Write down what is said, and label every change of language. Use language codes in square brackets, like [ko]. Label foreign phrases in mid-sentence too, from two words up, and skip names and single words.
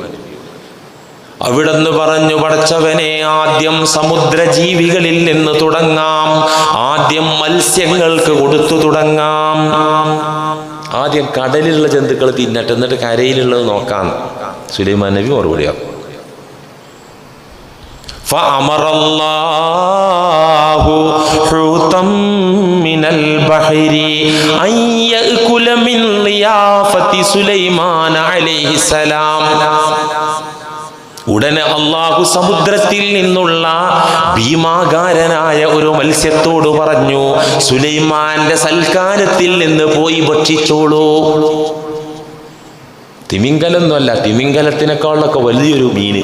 [ml] അവിടുന്ന് പറഞ്ഞു, പടച്ചവനെ, ആദ്യം സമുദ്രജീവികളിൽ നിന്ന് തുടങ്ങാം, ആദ്യം മത്സ്യങ്ങൾക്ക് കൊടുത്തു തുടങ്ങാം. ആദ്യം കടലിലുള്ള ജന്തുക്കൾ തിന്നട്ടെ, എന്നിട്ട് കരയിലുള്ളത് നോക്കാം. സുലൈമാൻ നബി മറുപടിയാണ്. [ar] فأمر الله حوتا من البحر أن يأكل من ضيافة سليمان عليه السلام. [ml] ഉടനെ അള്ളാഹു സമുദ്രത്തിൽ നിന്നുള്ള ഭീമാകാരനായ ഒരു മത്സ്യത്തോട് പറഞ്ഞു, സുലൈമാന്റെ സൽക്കാരത്തിൽ നിന്ന് പോയി ഭക്ഷിച്ചോളൂ. തിമിംഗലൊന്നുമല്ല, തിമിംഗലത്തിനേക്കാളൊക്കെ വലിയൊരു മീന്.